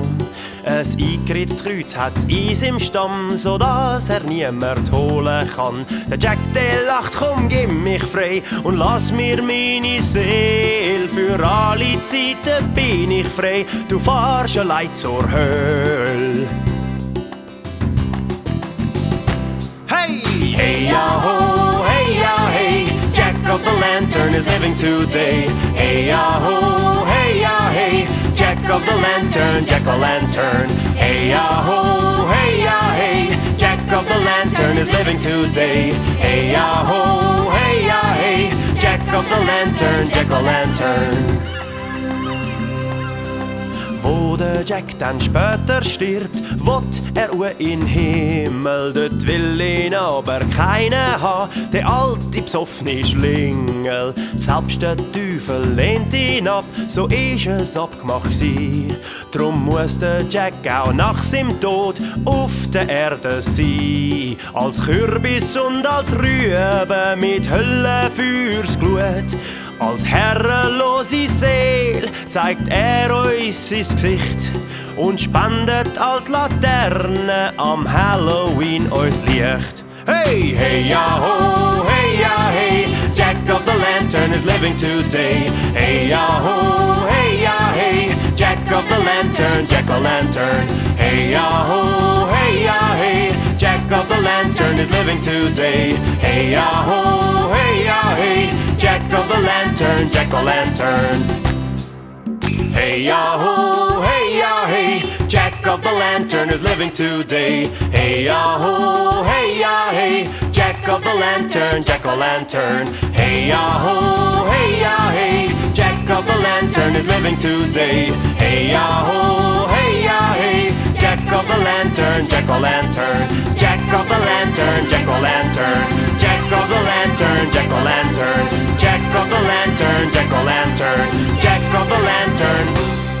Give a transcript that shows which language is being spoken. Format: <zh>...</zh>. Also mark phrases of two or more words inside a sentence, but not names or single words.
<de>Ein eingeritztes Kreuz hat's Eis im Stamm, sodass er niemand holen kann. Der Jack, der lacht, komm, gib mich frei und lass mir meine Seele. Für alle Zeiten bin ich frei, du fahrst allein zur Hölle. Hey!</de> <en>Hey ya ho, hey ya hey, Jack of the Lantern is living today. Hey ya ho, hey ya hey, Jack of the Lantern, Jack-o'-lantern. Hey ya ho, hey ya hey, Jack of the Lantern is living today. Hey ya ho, hey ya hey, Jack of the Lantern, Jack-o'-lantern.</en> <de>Wo der Jack dann später stirbt, will er in den Himmel. Dort will ihn aber keiner haben, der alte besoffene Schlingel. Selbst der Teufel lehnt ihn ab, so ist es abgemacht sie. Drum muss der Jack auch nach seinem Tod auf der Erde sein. Als Kürbis und als Rübe mit Höllenfeuers Glut. Als herrenlose Seele zeigt er uns sein Gesicht und spendet als Laterne am Halloween uns Licht.</de> <en>Hey, hey ya ho, hey ya hey, Jack of the Lantern is living today. Hey ya ho, hey ya hey, Jack of the Lantern, Jack-o'-lantern. Hey ya ho, hey ya hey, Jack of the Lantern is living today. Hey ya ho, hey ya hey, Jack of the Lantern, Jack-o'-lantern. Hey ya ho, hey ya hey, Jack of the Lantern is living today. Hey ya ho, hey ya hey, Jack of the Lantern, Jack-o'-lantern. Hey ya ho, hey ya hey, Jack of the Lantern is living today. Hey ya ho, hey ya hey, Jack of the Lantern, Jack-o'-lantern. Jack of the Lantern, Jack-o'-lantern. Jack of the Lantern, Jack-o'-lantern. Jack of the Lantern, Jack-o'-lantern. Jack of the Lantern.</en>